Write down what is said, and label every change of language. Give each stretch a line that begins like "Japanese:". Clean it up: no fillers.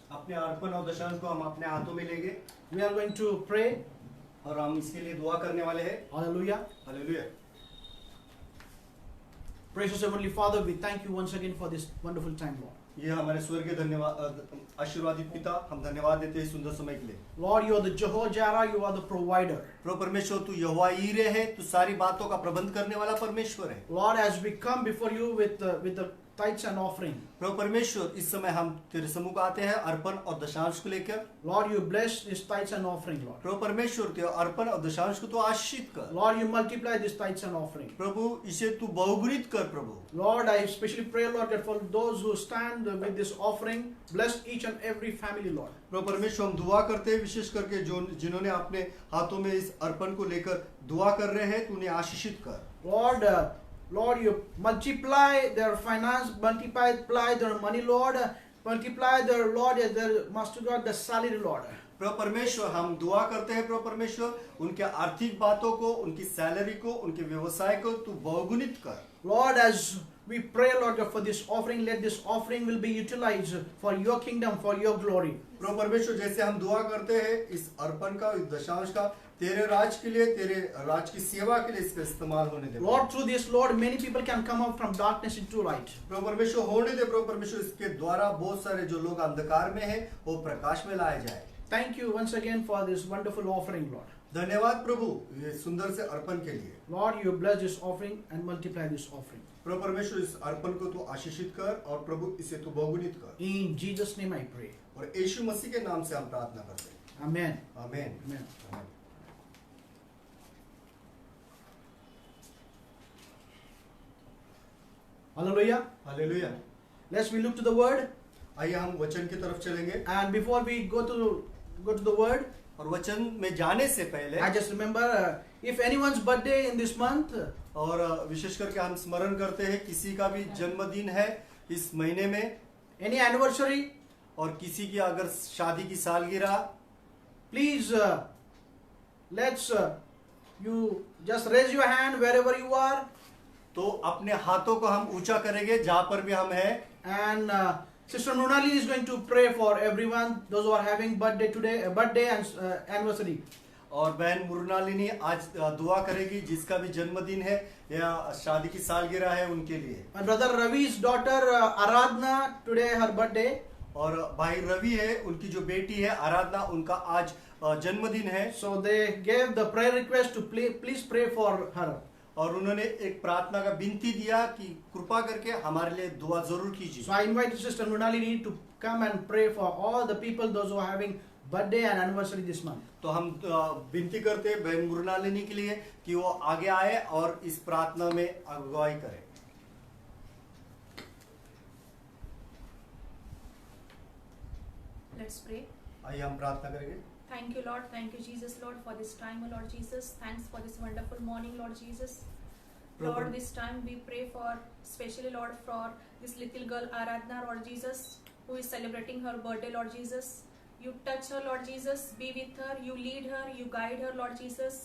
Hindi: अपने अर्पण और दशांश को हम अपने हाथों में लेंगे
English: We are going to pray.
Hindi: और हम इसके लिए दुआ करने वाले हैं।
English: Hallelujah.
Hindi: Hallelujah.
English: Precious Heavenly Father, we thank you once again for this wonderful time, Lord.
Hindi: ये हमारे स्वर्गीय धन्यवाद आशीर्वादित पिता, हम धन्यवाद देते हैं सुंदर समय के लिए।
English: Lord, you are the Jehovah Jireh, you are the provider.
Hindi: प्रभु परमेश्वर तू यहोवा यीरे है, तू सारी बातों का प्रबंध करने वाला परमेश्वर है।
English: Lord, as we come before you with the tithes and offering.
Hindi: प्रभु परमेश्वर, इस समय हम तेरे सम्मुख आते हैं अर्पण और दशांश को लेकर।
English: Lord, you bless this tithes and offering, Lord.
Hindi: प्रभु परमेश्वर, तेरे अर्पण और दशांश को तो आशीषित कर।
English: Lord, you multiply this tithes and offering.
Hindi: प्रभु, इसे तू बहुगुणित कर प्रभु।
English: Lord, I especially pray, Lord, that for those who stand with this offering, bless each and every family, Lord.
Hindi: प्रभु परमेश्वर, हम दुआ करते हैं विशेष करके जो जिन्होंने अपने हाथों में इस अर्पण को लेकर दुआ कर रहे हैं, तू उन्हें आशीषित कर।
English: Lord, you multiply their finance, multiply their money, Lord. Multiply their, Lord, their Master God, the salary, Lord.
Hindi: प्रभु परमेश्वर, हम दुआ करते हैं प्रभु परमेश्वर, उनके आर्थिक बातों को, उनकी सैलरी को, उनके व्यवसाय को तू बहुगुणित कर।
English: Lord, as we pray, Lord, for this offering, let this offering will be utilized for your kingdom, for your glory.
Hindi: प्रभु परमेश्वर, जैसे हम दुआ करते हैं इस अर्पण का, इस दशांश का, तेरे राज के लिए, तेरे राज की सेवा के लिए इसका इस्तेमाल होने दे।
English: Lord, through this, Lord, many people can come out from darkness into light.
Hindi: प्रभु परमेश्वर, होने दे प्रभु परमेश्वर, इसके द्वारा बहुत सारे जो लोग अंधकार में हैं वो प्रकाश में लाए जाए।
English: Thank you once again for this wonderful offering, Lord.
Hindi: धन्यवाद प्रभु, ये सुंदर से अर्पण के लिए।
English: Lord, you bless this offering and multiply this offering.
Hindi: प्रभु परमेश्वर, इस अर्पण को तू आशीषित कर और प्रभु इसे तू बहुगुणित कर।
English: In Jesus' name I pray.
Hindi: और यीशु मसीह के नाम से हम प्रार्थना करते हैं।
English: Amen.
Hindi: आमीन।
English: Amen.
Hindi: आमीन।
English: Hallelujah.
Hindi: Hallelujah.
English: Let's we look to the word.
Hindi: आइए हम वचन की तरफ चलेंगे।
English: And before we go to the word,
Hindi: और वचन में जाने से पहले
English: I just remember if anyone's birthday in this month,
Hindi: और विशेष करके हम स्मरण करते हैं किसी का भी जन्मदिन है इस महीने में,
English: any anniversary,
Hindi: और किसी की अगर शादी की सालगिरह,
English: please let's you just raise your hand wherever you are,
Hindi: तो अपने हाथों को हम ऊंचा करेंगे जहां पर भी हम हैं।
English: and Sister Nunali is going to pray for everyone, those who are having birthday today, birthday and anniversary.
Hindi: और बहन मुरनालिनी आज दुआ करेगी जिसका भी जन्मदिन है या शादी की सालगिरह है उनके लिए।
English: My brother Ravi's daughter Aradhna, today her birthday.
Hindi: और भाई रवि है, उनकी जो बेटी है आराधना, उनका आज जन्मदिन है।
English: So they gave the prayer request to please pray for her.
Hindi: और उन्होंने एक प्रार्थना का विनती दिया कि कृपा करके हमारे लिए दुआ जरूर कीजिए।
English: So I invite Sister Nunali to come and pray for all the people, those who are having birthday and anniversary this month.
Hindi: तो हम विनती करते हैं बहन मुरनालिनी के लिए कि वो आगे आए और इस प्रार्थना में अगुवाई करें।
English: Let's pray.
Hindi: आइए हम प्रार्थना करेंगे।
English: Thank you, Lord. Thank you, Jesus, Lord, for this time, oh Lord Jesus. Thanks for this wonderful morning, Lord Jesus. Lord, this time we pray for, especially, Lord, for this little girl, Aradhna, Lord Jesus, who is celebrating her birthday, Lord Jesus. You touch her, Lord Jesus. Be with her. You lead her. You guide her, Lord Jesus.